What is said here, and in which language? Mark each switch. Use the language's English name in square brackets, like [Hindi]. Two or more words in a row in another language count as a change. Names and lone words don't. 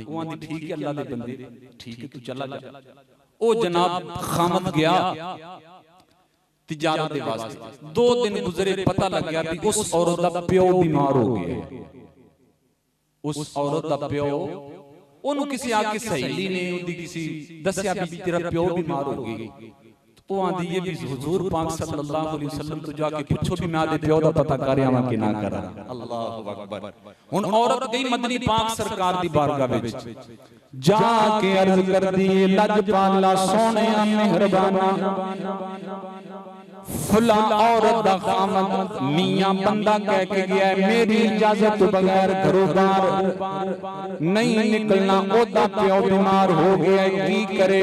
[Punjabi] وہ آندی ٹھیک ہے اللہ دے بندے، ٹھیک ہے توں چلا جا۔ او جناب خامد گیا تجارت دے واسطے. 2 دن گزرے، پتہ لگ گیا کہ اس عورت دا پیو بیمار ہو گیا. اس عورت دا پیو، اونوں کسی آکے سہیلی نے اودی کسی دسیا بھی تیرا پیو بیمار ہو گئی. تو آندی یہ بھی حضور پاک [Arabic] صلى الله عليه وسلم [Punjabi] تو جاکے پچھو بھی میں آدے پیو دا پتہ کر آواں کہ نہ کرا. [Arabic] الله أكبر. [Punjabi] ہݨ عورت گئی مدنی پاک سرکار دی بارگاہ وچ، جاکے عرض کر دی لجپالا سوہݨیا مہربانا فلاں عورت دا خامد میاں بندا کہہ کے گیا میری اجازت بغیر گھروں باہر نہیں نکلنا، اودا پیو بیمار ہو گیا کی کرے.